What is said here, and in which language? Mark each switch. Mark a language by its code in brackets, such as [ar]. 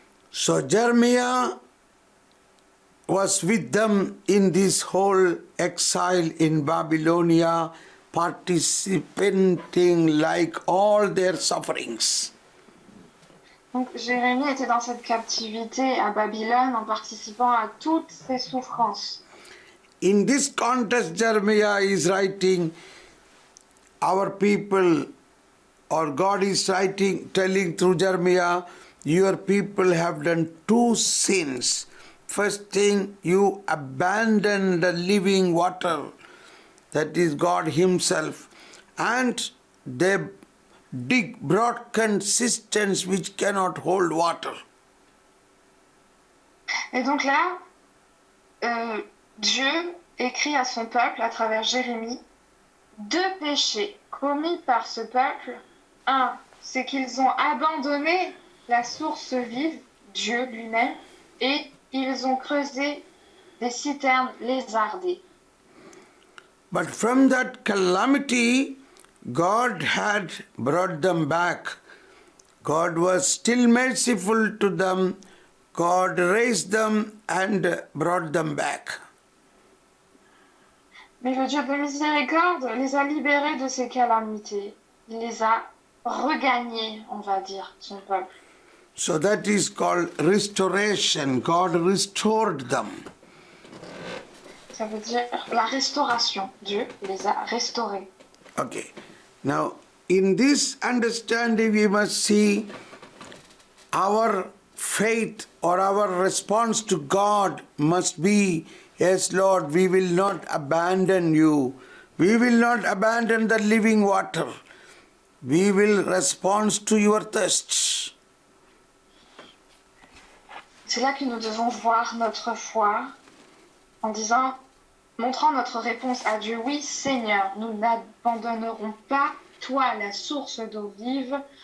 [en] So Jeremiah was with them in this whole exile in Babylonia, participating like all their sufferings. [fr] Donc Jérémie était dans cette captivité à Babylone en participant à toutes ces souffrances. [en] In this context, Jeremiah is writing, our people, or God is writing, telling through Jeremiah, your people have done two sins. First thing, you abandon the living water, that is God Himself, and they dig broken cisterns which cannot hold water. [fr] Et donc là, Dieu écrit à son peuple à travers Jérémie deux péchés commis par ce peuple. Un, c'est qu'ils ont abandonné la source vive, Dieu lui-même, et ils ont creusé des citernes lézardées. [en] But from that calamity, God had brought them back. God was still merciful to them. God raised them and brought them back. [fr] Mais le Dieu de miséricorde les a libérés de ces calamités. Il les a regagnés, on va dire, son peuple. [en] So that is called restoration. God restored them. [fr] Ça veut dire la restauration. Dieu les a restaurés. [en] Okay. Now, in this understanding, we must see our faith or our response to God must be, yes, Lord, we will not abandon you. We will not abandon the living water. We will respond to your thirst. [fr] C'est là que nous devons voir notre foi en disant, montrant notre réponse à Dieu, oui Seigneur, nous n'abandonnerons pas toi, la source d'eau vive.